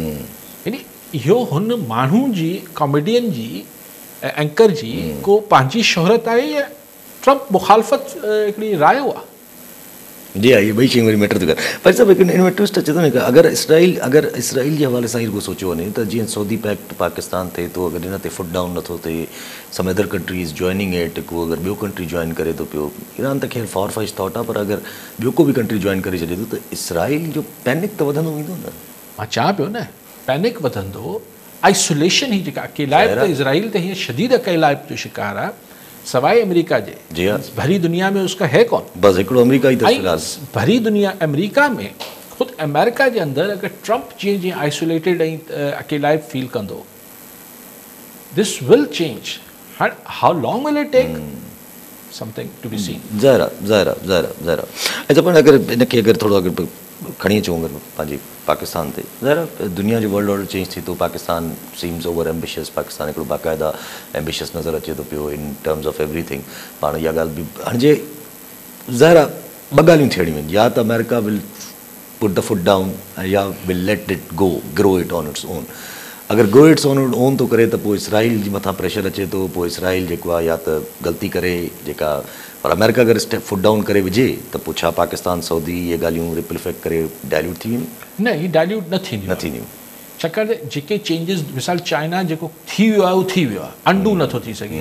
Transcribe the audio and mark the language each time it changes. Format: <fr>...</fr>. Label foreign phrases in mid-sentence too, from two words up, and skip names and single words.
<sd>यानी इहो हुन माण्हू जी, कॉमेडियन जी, एंकर जी को पंहिंजी शोहरत आहे या ट्रंप मुखालफ़त हिकिड़ी रायो आहे? जी हा, इहे ॿई शयूं वरी मैटर थी करे। पर सभु हिकु हिन में ट्विस्ट अचे थो न, अगरि इसराइल जे हवाले सां इहो सोचियो वञे त जीअं सऊदी पैक्ट पाकिस्तान थिए थो, अगरि हिन ते</sd> <en>foot down</en> <sd>नथो थिए,</sd> <en>some other countries joining it,</en> <sd>को अगरि ॿियो कंट्री जॉइन करे थो पियो, ईरान त ख़ैर</sd> <en>for fish thought</en> <sd>आहे, पर अगरि ॿियो को बि कंट्री जॉइन करे छॾे थो त इसराइल जो पैनिक त वधंदो वेंदो न। मां चवां पियो न, पैनिक वधंदो, आइसोलेशन ही जेका अकेलाइप त इज़राइल त हीअं शदीद अकेलाइप जो शिकार आहे, सवाइ अमेरिका जे।</sd> <ur>جی ہاں، بھری دنیا میں اس کا ہے کون?</ur> <sd>बस हिकिड़ो अमेरिका ई फिलहाल भरी दुनिया अमेरिका में, ख़ुदि अमेरिका जे अंदरि अगरि ट्रंप जीअं आइसोलेटेड ऐं अकेलाइप फील कंदो,</sd> <en>This will change. How long will it take, something to be seen.</en> <sd>ज़ाहिर। अच्छा, पर अगरि हिनखे अगरि थोरो अगरि खणी अचूं अगरि पंहिंजी पाकिस्तान ते, ज़ाहिर दुनिया जो</sd> <en>world order</en> <sd>चेंज थी थो,</sd> <en>Pakistan seems over ambitious,</en> <sd>पाकिस्तान हिकिड़ो बाक़ाइदा एम्बिशियस नज़र अचे थो पियो</sd> <en>in terms of everything.</en> <sd>पाण इहा ॻाल्हि बि हाणे ज़ाहिर आहे, ॿ ॻाल्हियूं थियणियूं आहिनि, या त</sd> <en>America will put the foot down</en> <sd>या</sd> <en>will let it go, grow it on its own.</en> <sd>अगरि</sd> <en>go its on own</en> <sd>थो करे त पोइ इसराइल जे मथां प्रेशर अचे थो, पोइ इसराइल जेको आहे या त ग़लती करे जेका, और अमेरिका अगरि</sd> <en>step foot down</en> <sd>करे विझे त पोइ छा पाकिस्तान सऊदी इहे ॻाल्हियूं</sd> <en>ripple effect</en> <sd>करे डाइल्यूट थी वञनि? न, ही डाइल्यूट न थींदियूं। छाकाणि जेके चेंजिस, मिसाल चाइना जेको थी वियो आहे उहो थी वियो आहे, अंडू नथो थी सघे।</sd>